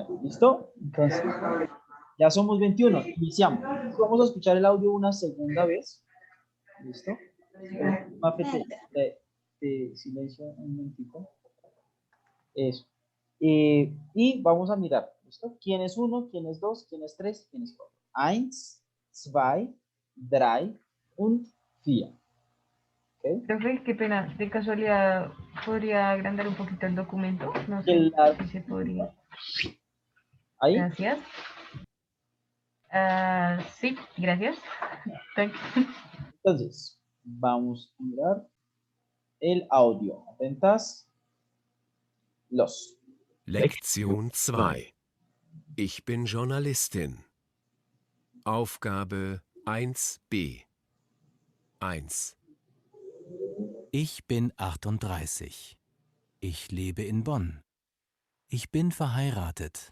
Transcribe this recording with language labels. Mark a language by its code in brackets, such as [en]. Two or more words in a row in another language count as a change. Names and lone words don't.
[es] ¿Listo? Entonces, ya somos 21. Iniciamos. Vamos a escuchar el audio una segunda vez. ¿Listo? Mafete, silencio un momentico. Eso. Y vamos a mirar. ¿Listo? ¿Quién es uno? ¿Quién es dos? ¿Quién es tres? ¿Quién es cuatro? [de] Eins, zwei, drei und vier. [es] ¿Okay? Profe, qué pena, de casualidad, ¿podría agrandar un poquito el documento? No sé si se podría. ¿Ahí? Gracias. Sí, gracias. Entonces, vamos a mirar el audio. Atentas. Los. [de] Lektion 2. Ich bin Journalistin. Aufgabe 1b. 1. Ich bin 38. Ich lebe in Bonn. Ich bin verheiratet.